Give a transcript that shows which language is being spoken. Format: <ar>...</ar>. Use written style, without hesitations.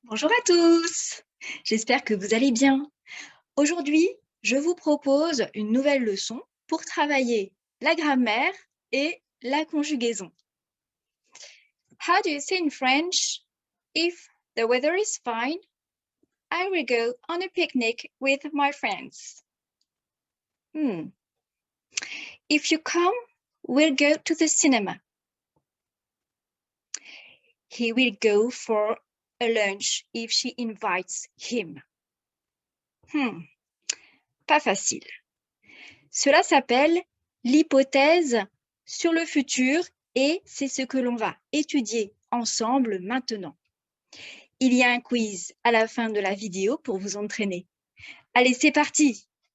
<fr>Bonjour à tous, j'espère que vous allez bien. Aujourd'hui, je vous propose une nouvelle leçon pour travailler la grammaire et la conjugaison.</fr> <en>How do you say in French, if the weather is fine, I will go on a picnic with my friends. If you come, we'll go to the cinema. He will go for a lunch if she invites him.</en> <fr>Pas facile. Cela s'appelle l'hypothèse sur le futur et c'est ce que l'on va étudier ensemble maintenant. Il y a un quiz à la fin de la vidéo pour vous entraîner. Allez, c'est parti!</fr>